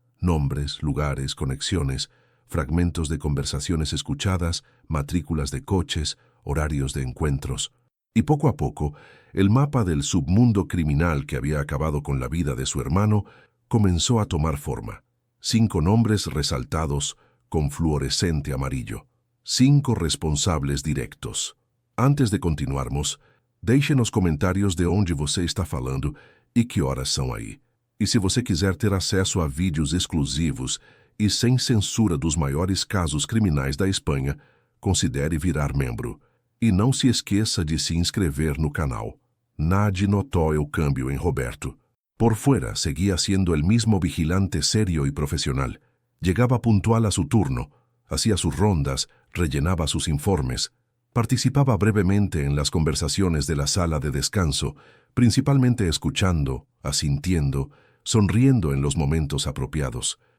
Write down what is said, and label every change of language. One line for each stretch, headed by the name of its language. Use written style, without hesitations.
Spanish: Nombres, lugares, conexiones, fragmentos de conversaciones escuchadas, matrículas de coches, horarios de encuentros. Y poco a poco, el mapa del submundo criminal que había acabado con la vida de su hermano comenzó a tomar forma. 5 nombres resaltados con fluorescente amarillo. 5 responsables directos.
Portuguese: Antes de continuarmos, deixe nos comentários de onde você está falando e que horas são aí. E se você quiser ter acesso a vídeos exclusivos e sem censura dos maiores casos criminais da Espanha, considere virar membro. E não se esqueça de se inscrever no canal.
Spanish: Nadie notó el cambio en Roberto. Por fuera seguía siendo el mismo vigilante serio y profesional. Llegaba puntual a su turno, hacía sus rondas, rellenaba sus informes, participaba brevemente en las conversaciones de la sala de descanso, principalmente escuchando, asintiendo, sonriendo en los momentos apropiados.